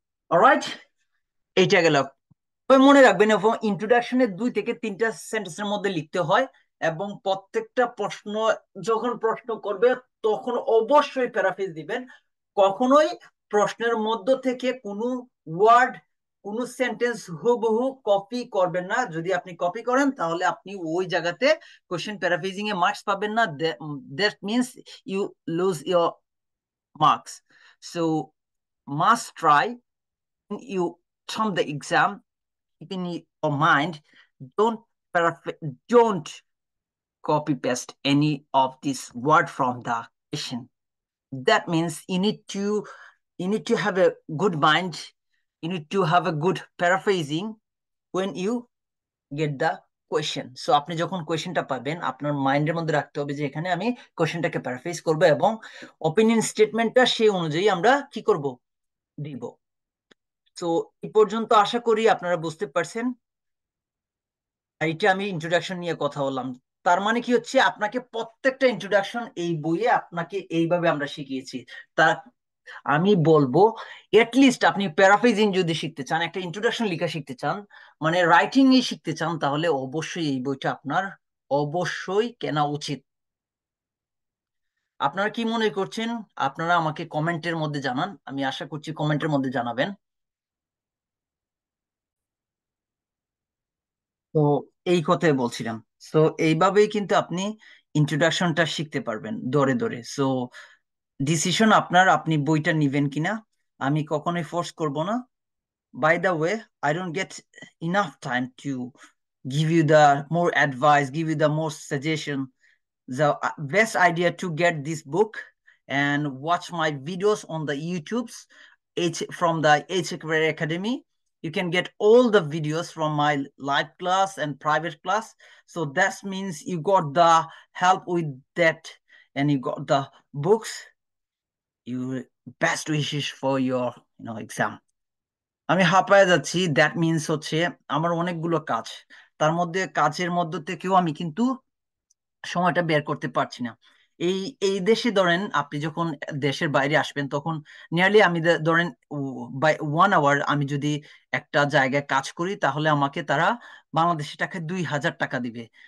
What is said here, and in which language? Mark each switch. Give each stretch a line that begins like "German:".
Bangla: Alright, এইটা গেল। তবে মনে রাখবেন ইন্ট্রোডাকশনের 2 থেকে 3টা সেন্টেন্সের মধ্যে লিখতে হয়, এবং প্রত্যেকটা প্রশ্ন যখন প্রশ্ন করবে তখন অবশ্যই প্যারাফ্রেজ দিবেন। কখনোই প্রশ্নের মধ্য থেকে কোনো ওয়ার্ড, কোনো সেন্টেন্স হুবহু কপি করবেন না। যদি আপনি কপি করেন তাহলে আপনি ওই জায়গাতে কোশ্চেন প্যারাফ্রেজিং এ মার্কস পাবেন না।
English: That means you lose your marks. So must try you them the exam, keep in your mind, don't don't copy paste any of this word from the question. That means you need to have a good mind, you need to have a good paraphrasing when you get the question.
Bangla: So আপনি যখন কোয়েশ্চেনটা পাবেন আপনার মাইন্ডের মধ্যে রাখতে হবে যে এখানে আমি কোয়েশ্চেনটাকে প্যারাফ্রেজ করব, এবং অপিনিয়ন স্টেটমেন্টটা সেই অনুযায়ী আমরা কি করব, দিব। তো এই পর্যন্ত আশা করি আপনারা বুঝতে পারছেন। এইটা আমি ইন্ট্রোডাকশন নিয়ে কথা বললাম। তার মানে কি হচ্ছে, আপনাকে প্রত্যেকটা ইন্ট্রোডাকশন এই বইয়ে আপনাকে এইভাবে আমরা শিখিয়েছি। তা আমি বলবো এটলিস্ট আপনি প্যারাফ্রেজিং যদি শিখতে চান, একটা ইন্ট্রোডাকশন লেখা শিখতে চান, মানে রাইটিং এ শিখতে চান, তাহলে অবশ্যই এই বইটা আপনার অবশ্যই কেনা উচিত। আপনারা কি মনে করছেন? আপনারা আমাকে কমেন্টের মধ্যে জানান, আমি আশা করছি কমেন্টের মধ্যে জানাবেন। তো এই কথাই বলছিলাম। সো এইভাবেই কিন্তু আপনি ইন্ট্রোডাকশনটা শিখতে পারবেন ধরে ধরে। সো ডিসিশন আপনার, আপনি বইটা নিবেন কিনা। আমি কখনোই ফোর্স করব না।
English: By the way, I don't get enough time to give you the more advice, give you the more suggestion. The best idea to get this book and watch my videos on the YouTubes from the H Career Academy. You can get all the videos from my live class and private class. So that means you got the help with that, and you got the books. You best wishes for your exam.
Bangla: আমি হাঁপায়ে যাচ্ছি,
English: that means
Bangla: হচ্ছে আমার অনেকগুলো কাজ, তার মধ্যে কাজের মধ্য থেকেও আমি কিন্তু সময়টা বের করতে পারছি না। এই এই দেশে ধরেন আপনি যখন দেশের বাইরে আসবেন তখন নিয়ারলি আমি ধরেন বাই 1 আওয়ার আমি যদি একটা জায়গায় কাজ করি তাহলে আমাকে তারা বাংলাদেশি টাকায় 2,000 টাকা দিবে।